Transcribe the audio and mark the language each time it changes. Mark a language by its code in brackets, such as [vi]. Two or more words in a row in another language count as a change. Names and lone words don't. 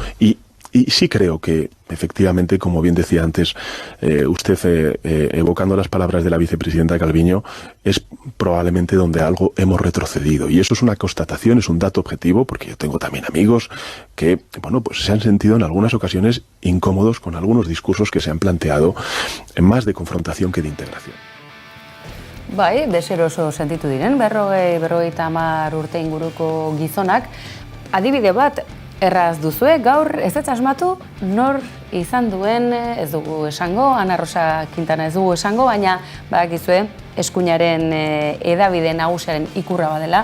[es] Y sí creo que, efectivamente, como bien decía antes usted, evocando las palabras de la vicepresidenta Calviño, es probablemente donde algo hemos retrocedido. Y eso es una constatación, es un dato objetivo, porque yo tengo también amigos que, bueno, pues se han sentido en algunas ocasiones incómodos con algunos discursos que se han planteado más de confrontación que de integración. [eu] Bai, deseroso sentitu diren, 50 urte inguruko gizonak. Adibide bat, erraz duzue, gaur ez asmatu nor izan duen, ez dugu esango, Ana Rosa Quintana ez dugu esango, baina badakizue eskuinaren edabide nagusiaren ikurra badela.